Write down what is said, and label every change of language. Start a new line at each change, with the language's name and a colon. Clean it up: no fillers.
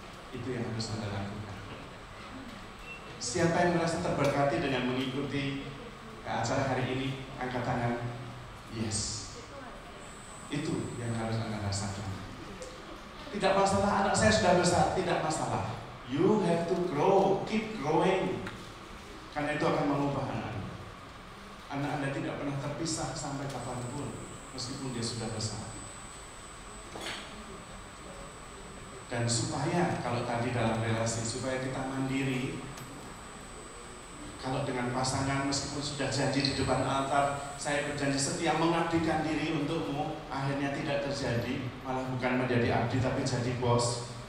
Indonesian: Itu yang harus Anda lakukan. Siapa yang merasa terberkati dengan mengikuti acara hari ini, angkat tangan. Yes. Itu yang harus Anda rasakan. Tidak masalah anak saya sudah besar, tidak masalah.
English: You have to grow, keep growing.
Indonesian: Karena itu akan mengubah anak. Anak Anda tidak pernah terpisah sampai kapanpun, meskipun dia sudah besar. Dan supaya, kalau tadi dalam relasi, supaya kita mandiri, kalau dengan pasangan meskipun sudah janji di depan altar, saya berjanji setia mengabdikan diri untukmu, akhirnya tidak terjadi, malah bukan menjadi abdi tapi jadi bos.